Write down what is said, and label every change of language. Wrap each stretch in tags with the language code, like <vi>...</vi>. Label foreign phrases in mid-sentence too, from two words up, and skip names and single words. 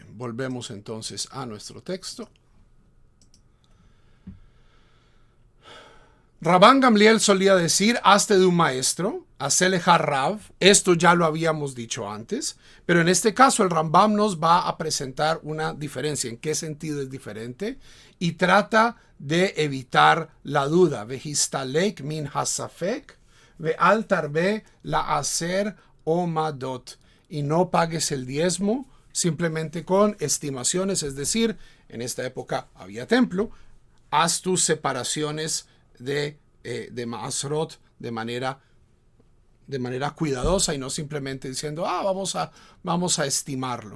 <es>Volvemos entonces a nuestro texto. Rabban Gamliel solía decir, hazte de un maestro, hacele Rav. Esto ya lo habíamos dicho antes, pero en este caso el Rambam nos va a presentar una diferencia. ¿En qué sentido es diferente? Y trata de evitar la duda.</es> <he>והסתלק מן הספק, ואל תרבה לעשר אומדות.</he> <es>Y no pagues el diezmo simplemente con estimaciones, es decir, en esta época había templo, haz tus separaciones de Maasrot de manera cuidadosa y no simplemente diciendo, vamos a estimarlo.</es>